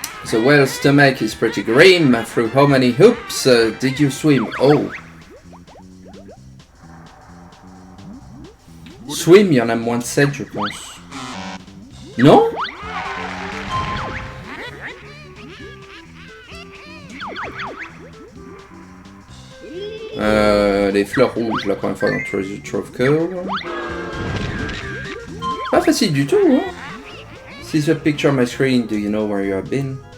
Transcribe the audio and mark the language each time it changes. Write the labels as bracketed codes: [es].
[en] The whale's stomach is pretty grim. Through how many hoops did you swim? Oh. [fr] Swim, il y en a moins de 7, je pense. Non? Les fleurs rouges, la première fois dans Treasure Trove Cove. Pas facile du tout, hein? [en] See the picture on my screen, do you know where you have been?